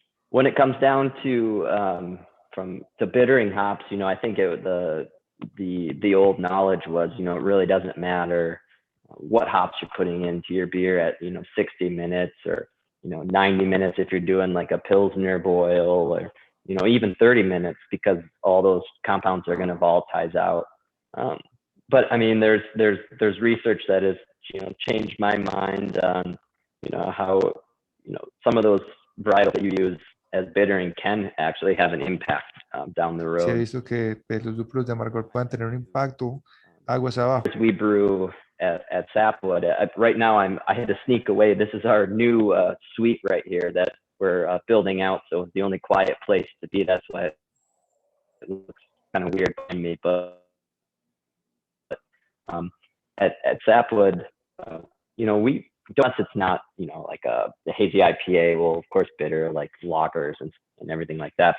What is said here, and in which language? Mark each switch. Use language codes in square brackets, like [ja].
[en] When it comes down to bittering hops, I think the old knowledge was, it really doesn't matter what hops you're putting into your beer at 60 minutes or 90 minutes if you're doing like a Pilsner boil, or even 30 minutes, because all those compounds are going to volatilize out. But I mean, there's research that has changed my mind on how some of those varietals that you use as bittering can actually have an impact down the road. [es] Se ha visto que los lúpulos de amargor pueden tener un impacto aguas abajo. [en] We brew at Sapwood. Right now, I had to sneak away. This is our new suite right here that we're building out, so it's the only quiet place to be. That's why it looks kind of weird to me. But at Sapwood, you know, unless it's not, you know, like the hazy IPA, will of course bitter like lagers and everything like that.